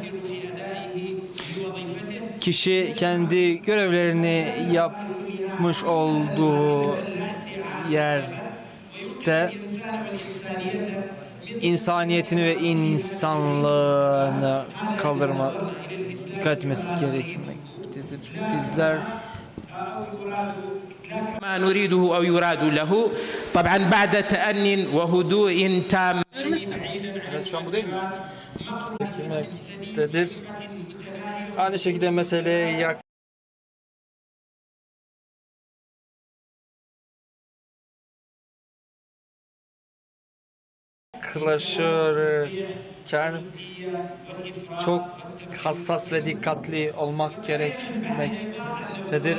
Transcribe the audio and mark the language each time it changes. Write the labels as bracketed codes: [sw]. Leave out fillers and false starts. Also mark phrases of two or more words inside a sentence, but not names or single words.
[tr] Kişi kendi görevlerini yapmış olduğu yerde insaniyetini ve insanlığını dikkat etmesi gerekmektedir. Bizler [ar] ما نريده أو يراد له طبعا بعد تأن وهدوء تام. [tr] Evet, şu an bu değil mi? Çekilmektedir. Aynı şekilde meseleye yaklaşırken çok hassas ve dikkatli olmak gerekmektedir.